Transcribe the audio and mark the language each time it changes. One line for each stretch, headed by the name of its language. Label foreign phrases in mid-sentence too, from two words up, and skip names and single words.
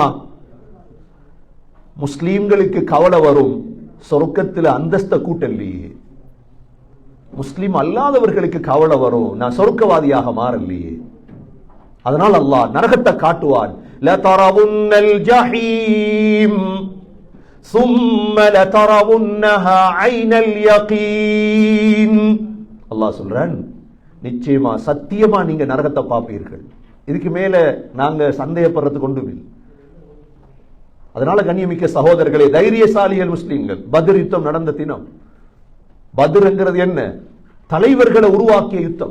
Tamil: முஸ்லீம்களுக்கு கவலை வரும், சொர்க்கத்தில் அந்தஸ்த கூட்டல்லையே. முஸ்லீம் அல்லாதவர்களுக்கு கவலை வரும், நான் சொர்க்கவாதியாக மாறலையே. அதனால் அல்லாஹ் நரகத்தை காட்டுவான்.
Arabic: لترون الجحيم ثم لترونها عين اليقين.
Tamil: அல்லாஹ் சொல்றான், நிச்சயமா சத்தியமா நீங்க நரகத்தை பார்ப்பீர்கள். இதுக்கு மேல நாங்க சந்தேகப்படுறதுக்கு ஒன்றும் இல்லை. அதனால கண்ணியமிக்க சகோதரர்களே, தைரியசாலிகள் முஸ்லிம்கள், பத்ர் யுத்தம் நடந்த தினம். பத்ர்ங்கிறது என்ன? தலைவர்களை உருவாக்கிய யுத்தம்.